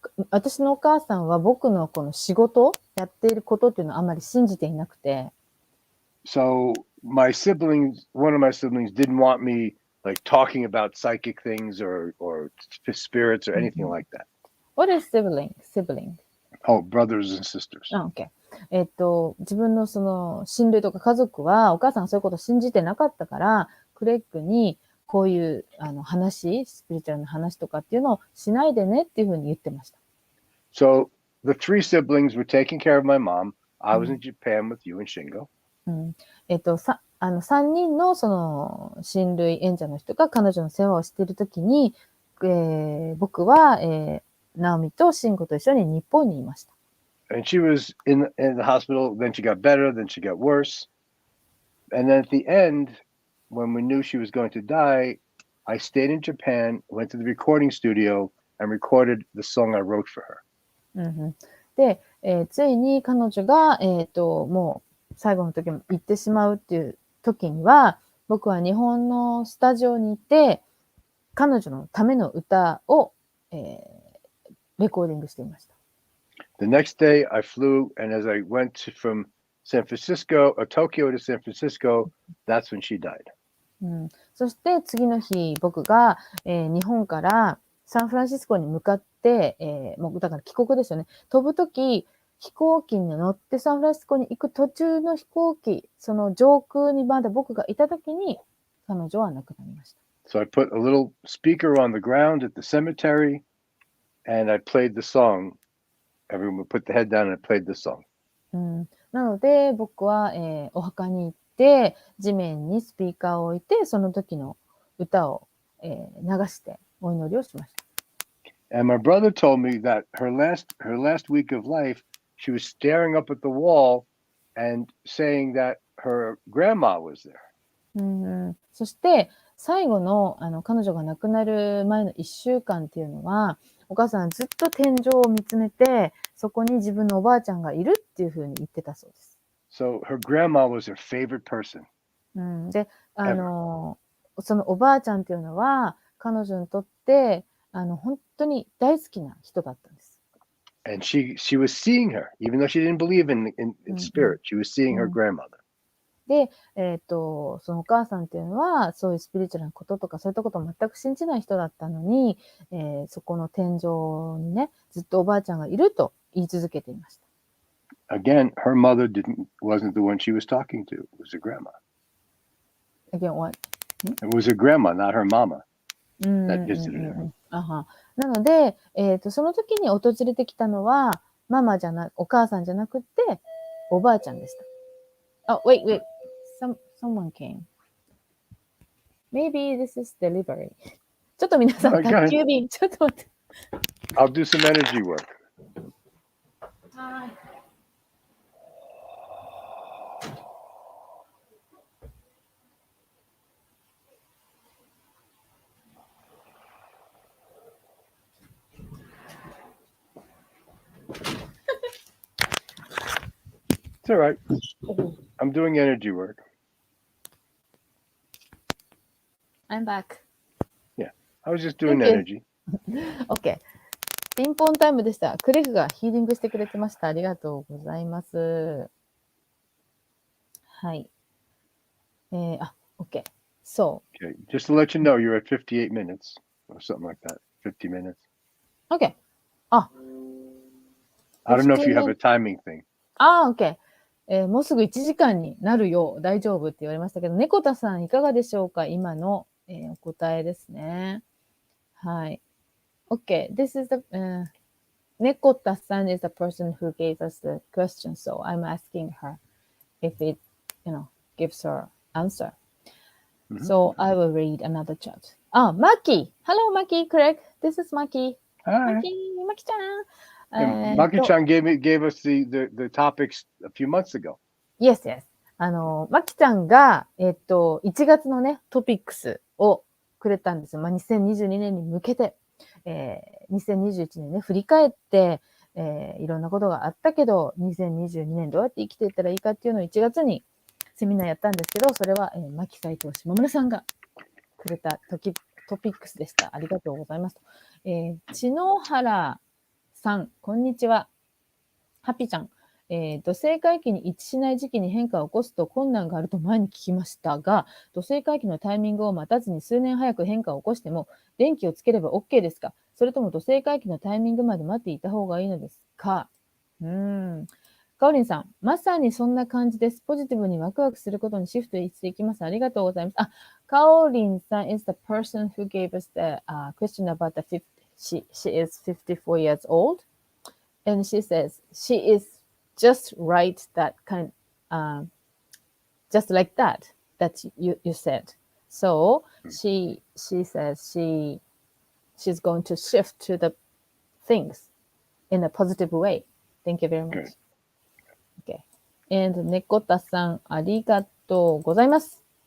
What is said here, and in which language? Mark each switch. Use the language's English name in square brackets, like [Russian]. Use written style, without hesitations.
[Japanese] 私のお母さんは僕のこの仕事、やっていることっていうのはあまり信じていなくて。 [English] So one of my siblings didn't want me like talking about psychic things or spirits or anything like that. What is sibling? Oh, brothers and sisters. Okay. [Japanese] 自分のその親類とか家族はお母さんがそういうことを信じてなかったから、クレッグにこういう話、スピリチュアルな話とかっていうのをしないでねっていうふうに言ってました。 [English] So the three siblings were taking care of my mom. I was in Japan with you and Shingo. [Japanese] 3人のその親類縁者の人が彼女の世話をしているときに、僕は、ナオミとシンゴと一緒に日本にいました。 [English] And she was in the hospital. Then she got better. Then she got worse. And then at the end, when we knew she was going to die, I stayed in Japan, went to the recording studio, and recorded the song I wrote for her. [Japanese] で、ついに彼女が、もう最後の時も行ってしまうっていう時には、僕は日本のスタジオに行って、彼女のための歌を、レコーディングしていました。 [English] The next day, I flew, and as I went from Tokyo to San Francisco, that's when she died. [Japanese] そして次の日、僕が、日本からサンフランシスコに向かって、もうだから帰国ですよね。飛ぶとき、飛行機に乗ってサンフランシスコに行く途中の飛行機、その上空にまだ僕がいたときに、彼女は亡くなりました。 [English] So I put a little speaker on the ground at the cemetery, and I played the song. Everyone put the head down and I played the song. [Japanese] なので、僕は、お墓に行って、地面にスピーカーを置いて、その時の歌を、流してお祈りをしました。 [English] And my brother told me that her last week of life, she was staring up at the wall and saying that her grandma was there. [Japanese] そして、最後の、彼女が亡くなる前の1週間っていうのは、お母さんずっと天井を見つめて、そこに自分のおばあちゃんがいるっていうふうに言ってたそうです。 [English] So her grandma was her favorite person. [Japanese] で、そのおばあちゃんっていうのは、彼女にとって、本当に大好きな人だったんです。 [English] And she was seeing her, even though she didn't believe in spirit. She was seeing her grandmother. [Japanese] で、そのお母さんっていうのは、そういうスピリチュアルなこととか、そういったことを全く信じない人だったのに、そこの天井にね、ずっとおばあちゃんがいると言い続けていました。 [English] Again, her mother wasn't the one she was talking to. It was her grandma. Again, what? It was her grandma, not her mama, that visited her. [Japanese] なので、その時に訪れてきたのは、お母さんじゃなくて、おばあちゃんでした。 [English] wait. Someone came. Maybe this is delivery. [Japanese] ちょっと皆さん、宅急便、ちょっと待って。 [English] I'll do some energy work. [Japanese] はい。 [English] It's all right. I'm doing energy work. I'm back. Yeah, I was just doing energy. OK。 [Japanese] ピンポンタイムでした。クレフがヒーリングしてくれてました。ありがとうございます。はい。 [English] OK。 So. Okay, just to let you know, you're at 58 minutes or something like that. 50 minutes. OK。 I don't know if you have a timing thing. OK。 [Japanese] もうすぐ1時間になるよ。大丈夫って言われましたけど、猫田さんいかがでしょうか？今の、お答えですね。はい。 [English] Okay, this is the Nekota-san is the person who gave us the question, so I'm asking her if it, gives her answer. So I will read another chat. Maki! Hello, Maki, correct? This is Maki. Hi. Maki-chan. Maki-chan gave us the topics a few months ago. Yes. [Japanese] マキちゃんが、1月のね、トピックスをくれたんですよ。 2022年に向けて。2021年ね、振り返って、いろんなことがあったけど、2022年どうやって生きていったらいいかっていうのを1月にセミナーやったんですけど、それは、牧斎藤島村さんがくれたトピトピックスでした。ありがとうございます。千野原さん、こんにちは。ハッピーちゃん。土星回帰に一致しない時期に変化を起こすと困難があると前に聞きましたが、土星回帰のタイミングを待たずに数年早く変化を起こしても、電気をつければ OK ですか？それとも土星回帰のタイミングまで待っていた方がいいのですか？かおりんさん、まさにそんな感じです。ポジティブにワクワクすることにシフトしていきます。ありがとうございます。 [English] かおりんさん is the person who gave us the、question about the she is 54 years old. And she says she is just right that just like that you said. So she says she's going to shift to the things in a positive way. Thank you very much. Okay. [Japanese] And 猫田さん、ありがとうございます。